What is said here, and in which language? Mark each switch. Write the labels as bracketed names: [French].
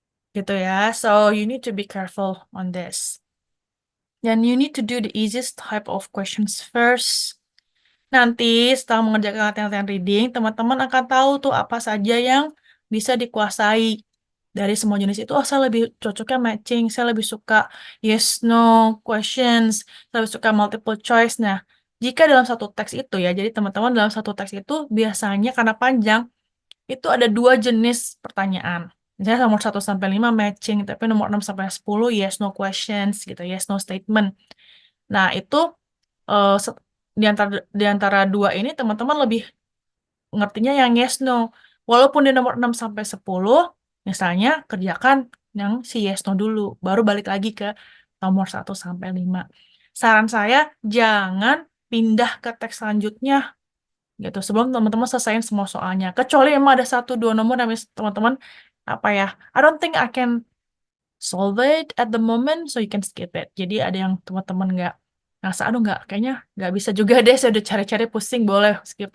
[Indonesian] Gitu ya, [English] so you need to be careful on this. [Indonesian] Dan [English] you need to do the easiest type of questions first. [Indonesian] Nanti setelah mengerjakan latihan-latihan reading, teman-teman akan tahu tuh apa saja yang bisa dikuasai dari semua jenis itu. Oh, saya lebih cocoknya matching, saya lebih suka yes no questions, saya lebih suka multiple choice. Nah, jika dalam satu teks itu ya, jadi teman-teman dalam satu teks itu biasanya karena panjang, itu ada 2 jenis pertanyaan. Misalnya nomor 1 sampai 5 matching, tapi nomor 6 sampai 10 yes no questions gitu, yes no statement. Nah, itu se- di antara 2 ini teman-teman lebih ngertinya yang yes no. Walaupun di nomor 6 sampai 10 misalnya kerjakan yang si yes no dulu, baru balik lagi ke nomor 1 sampai 5. Saran saya jangan pindah ke teks selanjutnya gitu sebelum teman-teman selesaiin semua soalnya. Kecuali emang ada 1 2 nomor yang teman-teman apa ya? [English] I don't think I can solve it at the moment, so you can skip it. [Indonesian] Jadi ada yang teman-teman nggak ngerasa, aduh nggak, kayaknya nggak bisa juga deh, saya udah cari-cari pusing, boleh skip.